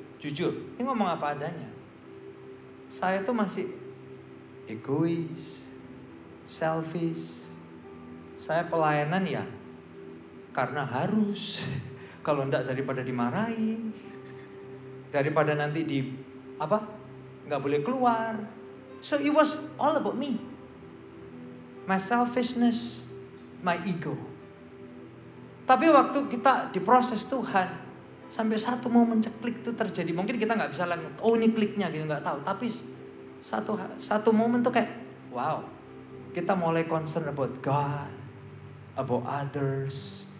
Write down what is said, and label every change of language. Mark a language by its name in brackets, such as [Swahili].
[Indonesian] Ini ngomong apa adanya. Saya tuh masih egois. Selfish. Saya pelayanan ya. Karena harus, kalau enggak daripada dimarahin, daripada nanti nggak boleh keluar. [English] So it was all about me, my selfishness, my ego. [Indonesian] Tapi waktu kita diproses Tuhan, sampai satu momen ceklik itu terjadi. Mungkin kita nggak bisa lihat, oh ini kliknya gitu nggak tahu. Tapi satu momen tuh kayak, wow, kita mulai [English] concern about God, about others.